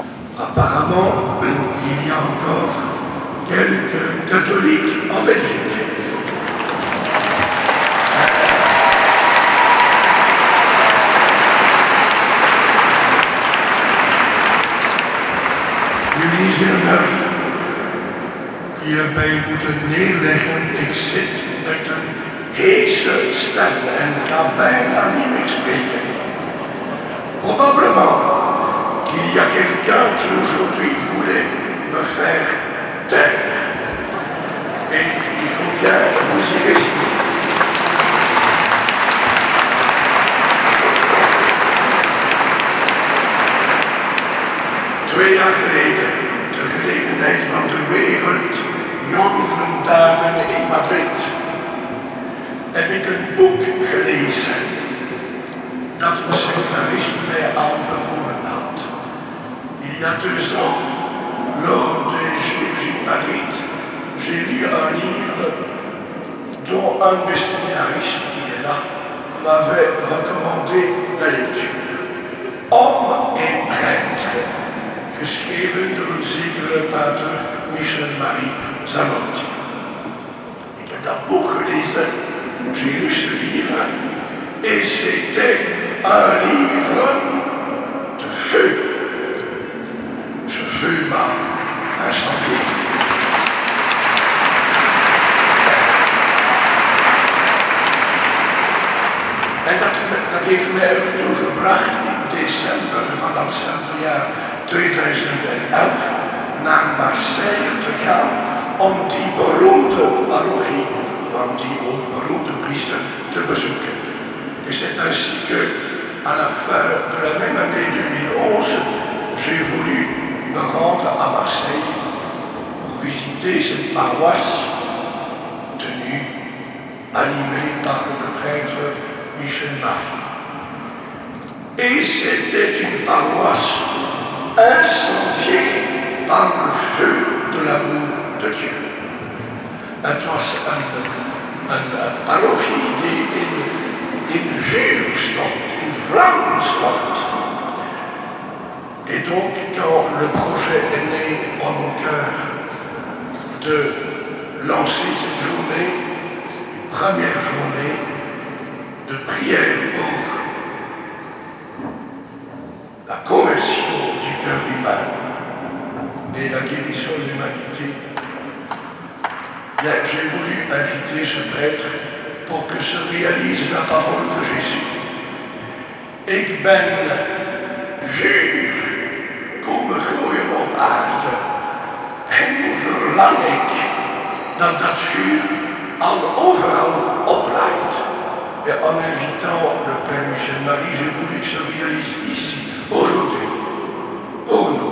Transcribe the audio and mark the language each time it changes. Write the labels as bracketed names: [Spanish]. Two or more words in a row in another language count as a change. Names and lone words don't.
[French] Apparemment, il y a encore quelques catholiques en Belgique. [Dutch] Jullie zullen hierbij moeten neerleggen. Ik zit met een heese stem en ga bijna niet meer spreken. [French] Probablement qu'il y a quelqu'un qui aujourd'hui voulait me faire taire. Et il faut bien vous y résigner. [Dutch] Twee jaar geleden, ter gelegenheid van de Wereld Jongerendagen in Madrid, heb ik een boek gelezen dat een seminariste mij al bevolen had. [French] Il y a 2 ans, lors de Jésus Madrid, j'ai lu un livre dont un des séminaristes, qui est là, m'avait recommandé la lecture. Homme et prêtre, [Dutch] geschreven door een zekere pater Michel-Marie Zanotti. Ik heb dat boek gelezen, [French] j'ai lu ce livre, et c'était un livre de feu. Ce feu m'a incendié. [Dutch] En dat heeft mij ertoe gebracht in december van datzelfde jaar 2011 naar Marseille te gaan om die beroemde parochie van die ook beroemde priester te bezoeken. [French] Et c'est ainsi que, à la fin de la même année 2011, j'ai voulu me rendre à Marseille pour visiter cette paroisse tenue, animée par le prêtre Michel-Marie. Et c'était une paroisse incendiée par le feu de l'amour de Dieu. [Dutch] Het was een parochie die in vuur stond, in vlammen stond. [French] Et donc, quand le projet est né en mon cœur de lancer cette journée, une première journée de prière pour la conversion du cœur humain et la guérison de l'humanité, j'ai voulu inviter ce prêtre pour que se réalise la parole de Jésus. [Dutch] Ik ben vuur, komen groeien op aarde. En nu verlang ik dat dat vuur al overal oplaait. [French] Et en invitant le Père Michel-Marie, j'ai voulu que se réalise ici, aujourd'hui, pour nous.